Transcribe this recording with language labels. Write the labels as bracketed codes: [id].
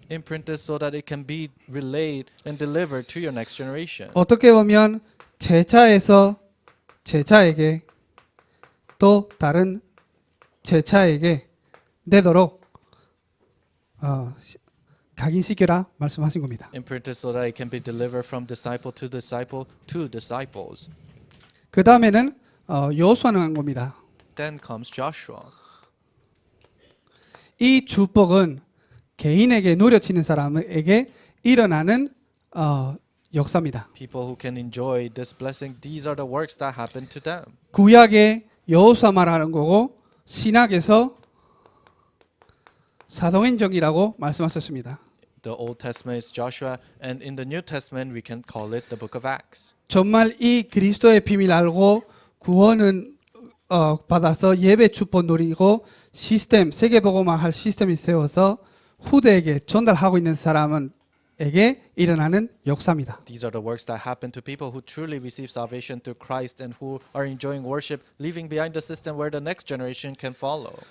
[en] Imprint this so that it can be relayed and delivered to your next generation. [ko] 어떻게 보면 제자에서 제자에게 또 다른 제자에게 되도록 각인시켜라 말씀하신 겁니다. [en] Imprint it so that it can be delivered from disciple to disciple to disciples. [ko] 그 다음에는 여호수아는 한 겁니다. [en] Then comes Joshua. [ko] 이 축복은 개인에게 누려지는 사람에게 일어나는 역사입니다. [en] People who can enjoy this blessing, these are the works that happen to them. [ko] 구약의 여호수아 말하는 거고 신약에서 사도행전이라고 말씀하셨습니다. [en] The Old Testament is Joshua, and in the New Testament we can call it the Book of Acts. [ko] 정말 이 그리스도의 비밀 알고 구원은 받아서 예배 축복 누리고 시스템 세계복음화 할 시스템이 세워서 후대에게 전달하고 있는 사람에게 일어나는 역사입니다. [en] These are the works that happen to people who truly receive salvation through Christ and who are enjoying worship, leaving behind the system where the next generation can follow.